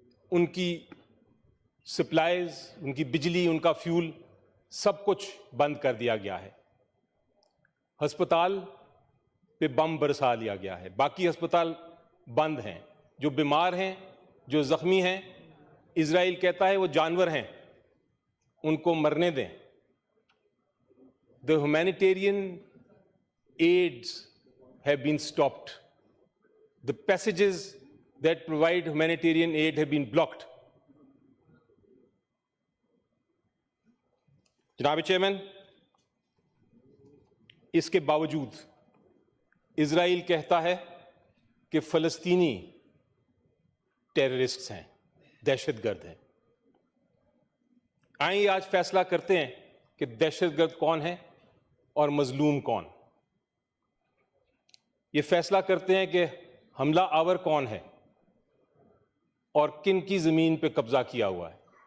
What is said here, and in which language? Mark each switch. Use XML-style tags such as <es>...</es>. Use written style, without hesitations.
<ur>ان کی سپلائیز، ان کی بجلی، ان کا فیول، سب کچھ بند کر دیا گیا ہے۔ ہسپتال پہ بم برسا لیا گیا ہے، باقی ہسپتال بند ہیں۔ جو بیمار ہیں، جو زخمی ہیں، اسرائیل کہتا ہے وہ جانور ہیں، ان کو مرنے دیں۔</ur> <en>The humanitarian aids have been stopped. The passages that provide humanitarian aid have been blocked.</en> <ur>جناب چیئرمین، اس کے باوجود اسرائیل کہتا ہے کہ فلسطینی ٹیررسٹس ہیں، دہشت گرد ہیں۔ آئیں آج فیصلہ کرتے ہیں کہ دہشت گرد کون ہے اور مظلوم کون۔ یہ فیصلہ کرتے ہیں کہ حملہ آور کون ہے اور کن کی زمین پہ قبضہ کیا ہوا ہے۔</ur>